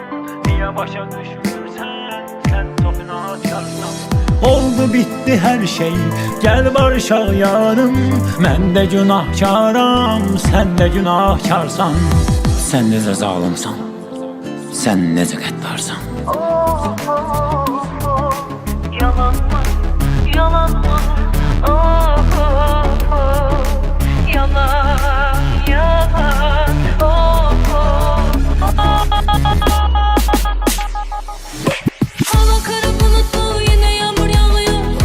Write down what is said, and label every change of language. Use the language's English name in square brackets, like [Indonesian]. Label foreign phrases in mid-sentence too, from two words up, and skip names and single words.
[Azerbaijani] Niyə başa düşmürsən, sən çox inatkarsan. Oldu bitti hər şey, gəl barışaq yarım. Mən də günahkaram, sən də günahkarsan. Sən necə zalımsan, sən necə qəddarsan. [Turkish] Yalan mı, yalan mı? Yalan, yalan. Hava kara bulutlu, yine yağmur yağıyor.